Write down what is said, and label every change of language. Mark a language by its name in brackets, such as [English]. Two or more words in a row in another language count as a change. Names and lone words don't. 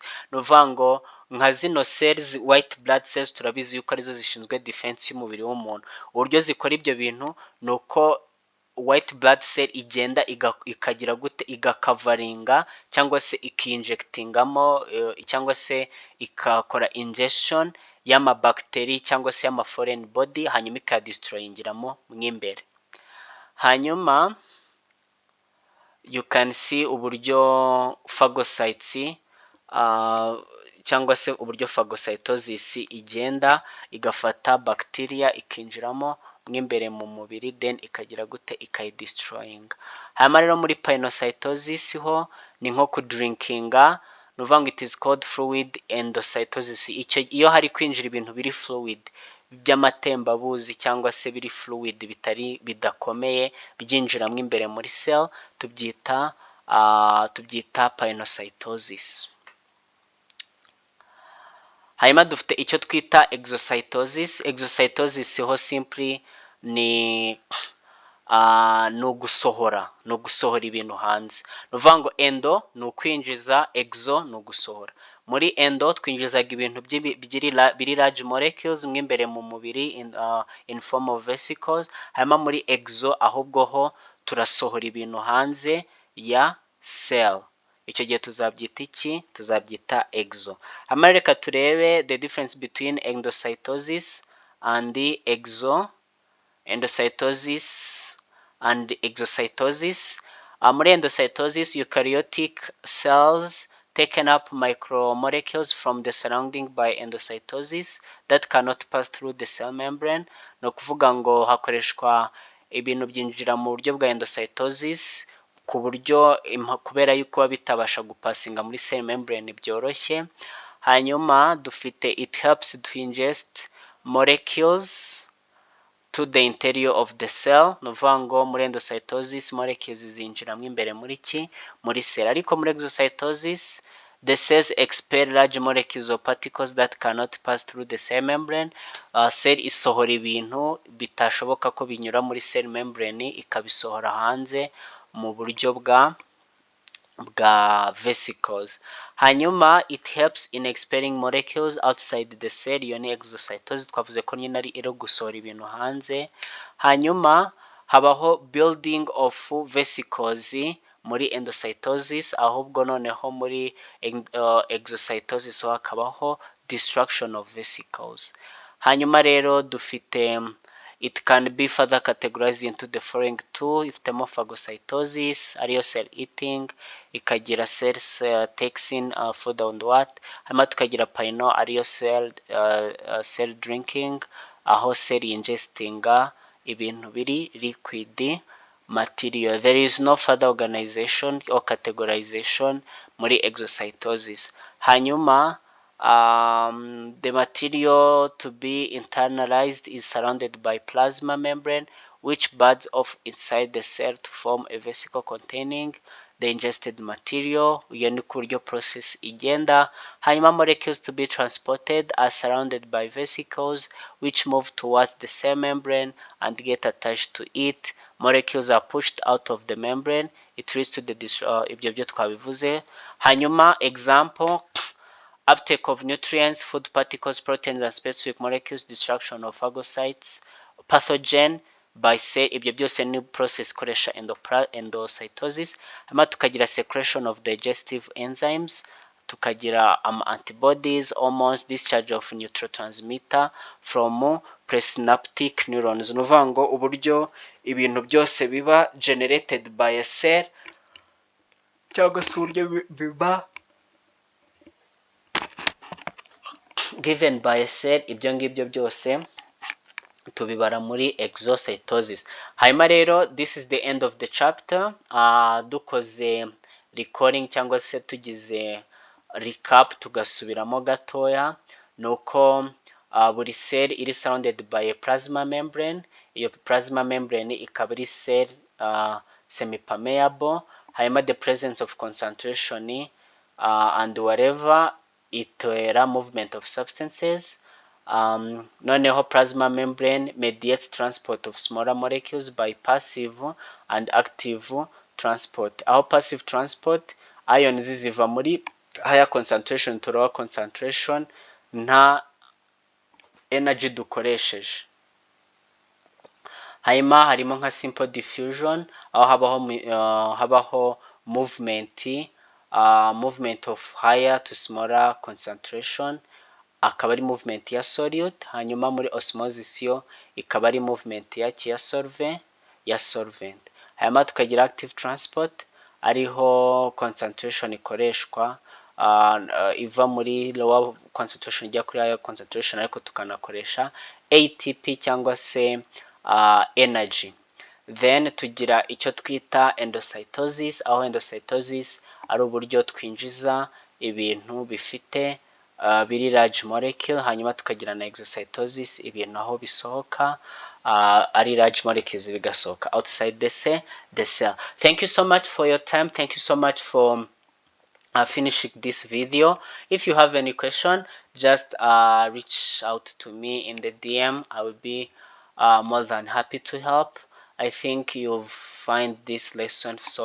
[Kinyarwanda] Nuvango nka zino cells, [English] white blood cells, [Kinyarwanda] turabizi yuko arizo zishinzwe defense y'umubiri w'umuntu. Uburyo zikora ibyo bintu nuko [English] white blood cell [Kinyarwanda] igenda ikagira gute, igakavaringa cyangwa se ikinjectingamo cyangwa se ikakora ingestion y'amabacteri cyangwa se y'ama [English] foreign body, [Kinyarwanda] hanyuma ikadestroyingiramo mwimbere. Hanyuma [English] you can see [Kinyarwanda] uburyo phagocytes cyangwa se uburyo phagocytosis igenda igafata bacteria ikinjiramo mwimbere mu mubiri, then ikagira gute, ikayidestroyinga. Hanyuma rero muri pinocytosis ho ni nko kudrinkinga, nuvango [English] it is called fluid endocytosis. [Kinyarwanda] Iyo hari kwinjira ibintu biri fluid by'amatembabuzi cyangwa se biri fluid bidakomeye byinjiramo imbere muri cell, tubyita pinocytosis. Hanyuma dufite icyo twita exocytosis. Exocytosis ho simply ni ugusohora ibintu hanze. Nuvango endo ni ukwinjiza, exo ni ugusohora. Muri endo twinjizaga ibintu biri [English] large molecules [Kinyarwanda] mwimbere mu mubiri [English] in form of vesicles. [Kinyarwanda] Hanyuma muri exo ahubwo ho turasohora ibintu hanze ya cell. Icyo gihe tuzabyita iki? Tuzabyita exo. Hanyuma reka turebe [English] the difference between endocytosis and exocytosis. Muri endocytosis, eukaryotic cells taken up micromolecules from the surrounding by endocytosis that cannot pass through the cell membrane. [Kinyarwanda] No kuvuga ngo hakoreshwa ibintu byinjira mu buryo bwa endocytosis ku buryo kubera yuko bitabasha gupasinga muri [English] cell membrane [Kinyarwanda] byoroshye. Hanyuma dufite [English] it helps to ingest molecules to the interior of the cell. [Kinyarwanda] Nuvango muri endocytosis molecules zinjiramo imbere muri cell, ariko muri exocytosis [English] the cells expel large molecules of particles that cannot pass through the cell membrane. [Kinyarwanda] Cell isohora ibintu bitashoboka ko binyura muri [English] cell membrane, [Kinyarwanda] ikabisohora hanze mu buryo bwa vesicles. [English] Hanyuma it helps in expelling molecules outside the cell. [Kinyarwanda] Iyo ni exocytosis, twavuze ko nyine ari gusohora ibintu hanze. Hanyuma habaho [English] building of vesicles [Kinyarwanda] muri endocytosis, ahubwo noneho muri exocytosis hakabaho [English] destruction of vesicles. [Kinyarwanda] Hanyuma rero dufite [English] it can be further categorized into the following two. [Kinyarwanda] Ifitemo phagocytosis ariyo [English] cell eating, [Kinyarwanda] ikagira [English] cells taxing food and what. [Kinyarwanda] Hanyuma tukagira pino ariyo [English] cell drinking, [Kinyarwanda] aho cell ingestinga ibintu biri [English] liquid material. There is no further organization or categorization muri exocytosis. Hanyuma the material to be internalized is surrounded by plasma membrane which buds off inside the cell to form a vesicle containing the ingested material. [Kinyarwanda] Iyo ni ku buryo process igenda. [English] Hanyuma molecules to be transported are surrounded by vesicles which move towards the cell membrane and get attached to it. Molecules are pushed out of the membrane. It leads to the [Kinyarwanda] ibyo byo twabivuze. [English] Hanyuma example, uptake of nutrients, food particles, proteins and specific molecules, destruction of phagocytes, pathogen by cell. [Kinyarwanda] Ibyo byose ni process ikoresha endocytosis. Hanyuma tukagira [English] secretion of digestive enzymes, tukagira antibodies, hormones, discharge of neurotransmitter from presynaptic neurons. [Kinyarwanda] Ni ukuvuga ngo uburyo ibintu byose biba [English] generated by a cell [Kinyarwanda] cyangwa se uburyo biba [English] given by a cell, [Kinyarwanda] ibyo ngibyo byose tubibara muri exocytosis. Hanyuma rero [English] this is the end of the chapter. [Kinyarwanda] Dukoze recording cyangwa se tugize recap tugasubiramo gatoya, nuko buri cell iri [English] surrounded by a plasma membrane. [Kinyarwanda] Iyo [English] plasma membrane [Kinyarwanda] ikaba ari [English] cell semi-permeable. Hanyuma the presence of concentration and whatever itera movement of substances. Noneho plasma membrane mediates transport of smaller molecules by passive and active transport. Aho passive transport, ions [Kinyarwanda] ziva muri [English] higher concentration to lower concentration nta energy dukoresheje. [Kinyarwanda] Hanyuma harimo nka [English] simple diffusion, [Kinyarwanda] aho habaho [English] movement of higher to smaller concentration, [Kinyarwanda] akaba ari movement ya solute. Hanyuma muri osmosis yo ikaba ari movement ya solvent. Hanyuma tukagira [English] active transport, [Kinyarwanda] ariho concentration ikoreshwa iva muri [English] lower concentration [Kinyarwanda] ijya kuri [English] higher concentration, [Kinyarwanda] ariko tukanakoresha ATP cyangwa se energy. Then tugira icyo twita endocytosis, aho endocytosis ari uburyo twinjiza ibintu bifite biri [English] large molecule. [Kinyarwanda] Hanyuma tukagira na exocytosis, ibintu aho bisohoka ari [English] large molecules [Kinyarwanda] bigasohoka [English] outside the cell. Thank you so much for your time. Thank you so much for finishing this video. If you have any question, just reach out to me in the DM. I will be more than happy to help. I think you'll find this lesson so helpful.